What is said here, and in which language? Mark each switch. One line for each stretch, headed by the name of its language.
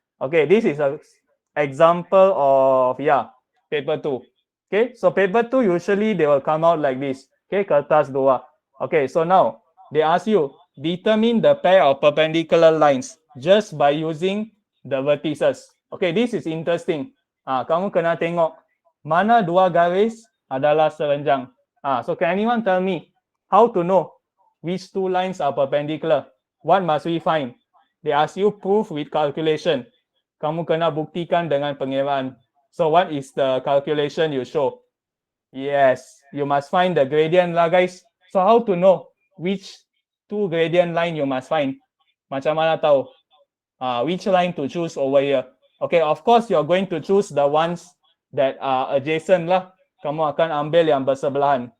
English: Okay, this is an example of, paper 2. Okay, so paper 2, usually they will come out like this. Okay,
Malay: kertas dua.
English: Okay, so now they ask you, determine the pair of perpendicular lines just by using the vertices. Okay, this is interesting.
Malay: Kamu kena tengok mana dua garis adalah serenjang.
English: So can anyone tell me how to know which two lines are perpendicular? What must we find? They ask you proof with calculation.
Malay: Kamu kena buktikan dengan pengiraan.
English: So what is the calculation you show? Yes, you must find the gradient lah, guys. So how to know which two gradient line you must find?
Malay: Macam mana tahu?
English: Which line to choose over here? Okay, of course you're going to choose the ones that are adjacent lah.
Malay: Kamu akan ambil yang bersebelahan.